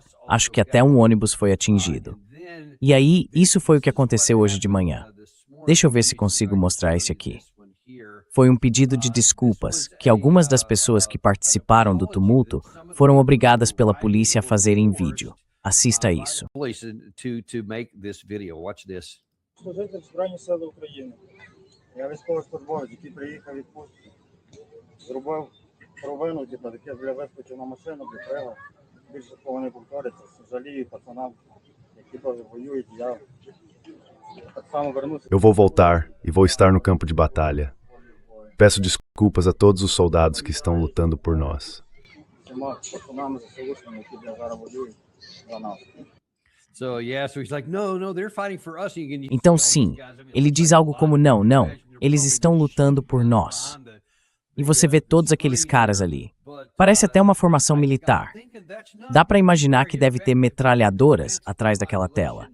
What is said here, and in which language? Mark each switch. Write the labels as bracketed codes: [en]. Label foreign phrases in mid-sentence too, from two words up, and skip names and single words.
[pt] Acho que até um ônibus foi atingido. E aí, isso foi o que aconteceu hoje de manhã. Deixa eu ver se consigo mostrar esse aqui. Foi um pedido de desculpas que algumas das pessoas que participaram do tumulto foram obrigadas pela polícia a fazer em vídeo. Assista a isso. [uk] Більше половини повториться, жалію пацанам, які теж воюють, я так само вернуся. [pt] Eu vou voltar e vou estar no campo de batalha. Peço desculpas a todos os soldados que estão lutando por nós. [uk] Всіма пацанами ЗСУшними, які зараз воюють за нас. [pt] Então sim, ele diz algo como não, Eles estão lutando por nós. E você vê todos aqueles caras ali. Parece até uma formação militar. Dá para imaginar que deve ter metralhadoras atrás daquela tela.